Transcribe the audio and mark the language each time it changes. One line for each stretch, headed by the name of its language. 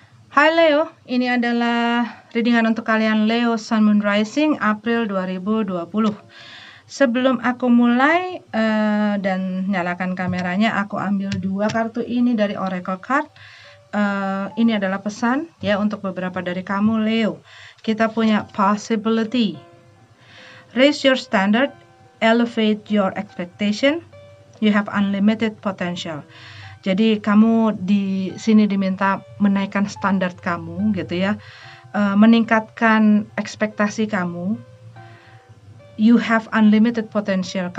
Indonesian: Hai Leo, ini adalah readingan untuk kalian Leo Sun Moon Rising April 2020. Sebelum aku mulai dan nyalakan kameranya, aku ambil 2 kartu ini dari Oracle Card. Ini adalah pesan ya untuk beberapa dari kamu Leo. Kita punya
English: possibility. Raise your standard, elevate your expectation. You have unlimited potential.
Indonesian: Jadi kamu di sini diminta menaikkan standar kamu gitu ya. Meningkatkan ekspektasi kamu.
English: You have unlimited potential.